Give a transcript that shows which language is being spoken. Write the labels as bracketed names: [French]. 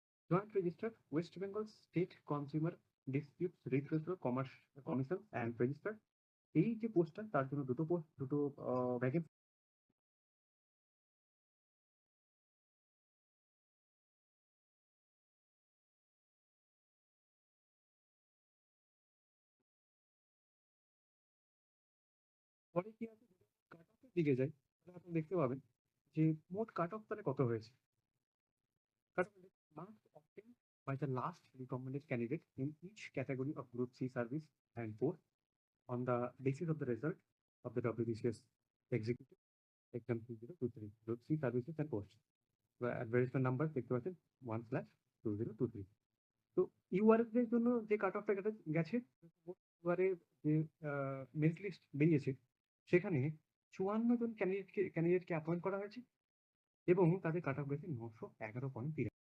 [Bangla] Joint registrar West Bengal state consumer disputes redressal commission and registrar এই যে পোস্টটা তার জন্য দুটো ভ্যাকেন্সি পরে কি আছে কাট অফের দিকে যাই তাহলে আপনি দেখতে পাবেন যে মোট কাট অফ তাহলে কত হয়েছে। [English] Cut off marks obtained by the last recommended candidate in each category of Group C service and post on the basis of the result of the WBCS executive exam 2023 Group C services and posts. [Bangla] Advertisement number দেখতে পাচ্ছেন 1/2023। তো URS এর জন্য যে কাট অফটা গেছে ইউআরএ যে merit list বেরিয়েছে সেখানে ৫৪ জন ক্যান্ডিডেটকে অ্যাপয়েন্ট করা হয়েছে এবং তাদের কাট অফ গেছে ৯১১.৮৩।